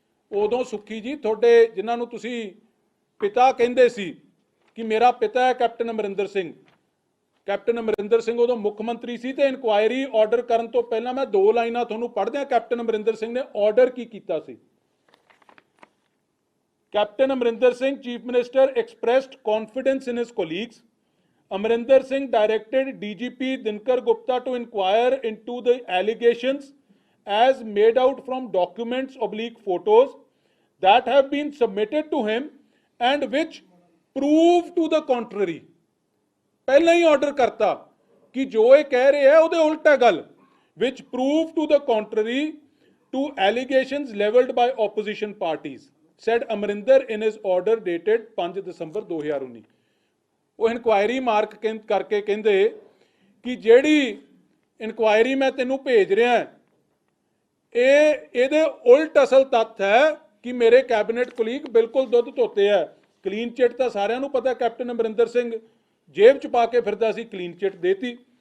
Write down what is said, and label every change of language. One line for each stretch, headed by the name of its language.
Punjabi: ਉਦੋਂ ਸੁੱਖੀ ਜੀ ਤੁਹਾਡੇ ਜਿਨ੍ਹਾਂ ਨੂੰ ਤੁਸੀਂ ਪਿਤਾ ਕਹਿੰਦੇ ਸੀ ਕਿ ਮੇਰਾ ਪਿਤਾ ਹੈ ਕੈਪਟਨ ਅਮਰਿੰਦਰ ਸਿੰਘ, ਕੈਪਟਨ ਅਮਰਿੰਦਰ ਸਿੰਘ ਉਦੋਂ ਮੁੱਖ ਮੰਤਰੀ ਸੀ ਤੇ ਇਨਕੁਆਇਰੀ ਆਰਡਰ ਕਰਨ ਤੋਂ ਪਹਿਲਾਂ ਮੈਂ 2 ਲਾਈਨਾਂ ਤੁਹਾਨੂੰ ਪੜ੍ਹ ਦਿਆਂ ਕੈਪਟਨ ਅਮਰਿੰਦਰ ਸਿੰਘ ਨੇ ਆਰਡਰ ਕੀ ਕੀਤਾ ਸੀ।
English: Captain Amarinder Singh chief minister expressed confidence in his colleagues. Amarinder Singh directed DGP Dinkar Gupta to inquire into the allegations as made out from documents/photos that have been submitted to him and which prove to the contrary.
Punjabi: ਪਹਿਲਾਂ ਹੀ order ਕਰਤਾ ਕਿ ਜੋ ਇਹ ਕਹਿ ਰਹੇ ਹੈ ਉਹਦੇ ਉਲਟ ਹੈ ਗੱਲ।
English: which prove to the contrary to allegations leveled by opposition parties, said Amarinder in his order dated 5 December 2019.
Punjabi: ਉਹ ਇਨਕੁਆਇਰੀ ਮਾਰਕ ਕਰਕੇ ਕਹਿੰਦੇ ਕਿ ਜਿਹੜੀ ਇਨਕੁਆਇਰੀ ਮੈਂ ਤੈਨੂੰ ਭੇਜ ਰਿਹਾ ਇਹਦੇ ਉਲਟ ਅਸਲ ਤੱਥ ਹੈ ਕਿ ਮੇਰੇ ਕੈਬਨਿਟ ਕੁਲੀਗ ਬਿਲਕੁਲ ਦੁੱਧ ਧੋਤੇ ਹੈ। ਕਲੀਨ ਚਿੱਟ ਤਾਂ ਸਾਰਿਆਂ ਨੂੰ ਪਤਾ, ਕੈਪਟਨ ਅਮਰਿੰਦਰ ਸਿੰਘ ਜੇਬ 'ਚ ਪਾ ਕੇ ਫਿਰਦਾ ਸੀ, ਕਲੀਨ ਚਿੱਟ ਦੇਤੀ।